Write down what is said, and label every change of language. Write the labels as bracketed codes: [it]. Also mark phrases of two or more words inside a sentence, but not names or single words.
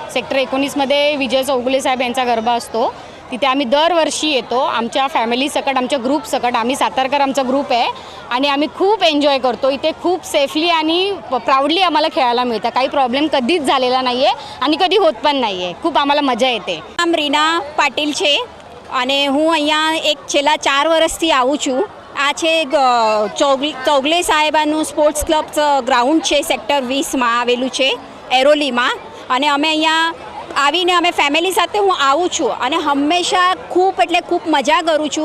[mr] सेक्टर 19मध्ये विजय चौगुले साहेब यांचा गरबा असतो। तिथे आम्ही दरवर्षी येतो आमच्या फॅमिली सकट, आमच्या ग्रुप सकट। आम्ही सातारकर आमचा ग्रुप आहे आणि आम्ही खूप एन्जॉय करतो। इथे खूप सेफली आणि प्राऊडली आम्हाला खेळायला मिळतं। काही प्रॉब्लेम कधीच झालेला नाही आहे आणि कधी होत पण नाही आहे। खूप आम्हाला मजा येते। [gu] નામ રીના પાટીલ છે અને હું અહીંયા એક છેલ્લા 4 વર્ષથી આવું છું। આ છે ચૌગલે સાહેબાનું સ્પોર્ટ્સ ક્લબ ગ્રાઉન્ડ છે, સેક્ટર 20માં આવેલું છે એરોલીમાં। અને અમે અહીંયા આવીને અમે ફેમિલી સાથે હું આવું છું અને હંમેશા ખૂબ એટલે ખૂબ મજા કરું છું।